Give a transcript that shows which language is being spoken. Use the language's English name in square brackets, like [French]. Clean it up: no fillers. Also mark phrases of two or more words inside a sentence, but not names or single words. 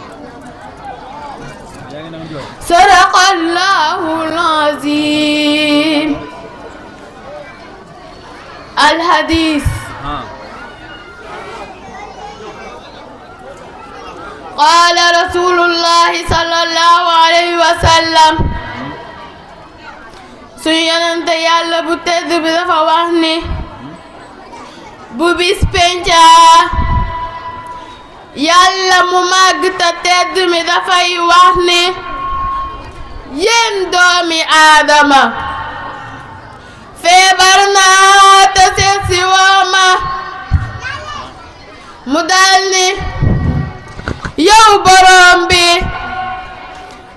[Arabic] صدق الله العظيم. الحديث قال رسول الله صلى الله عليه وسلم [Wolof] suñu yonente yàlla bu tedd bi dafa wax ni bu bis penca yàlla mu màgg te tedd mi dafay wax ni yéen doomi aadama feebar naa te seet si woo ma mu dal ni yow borom bi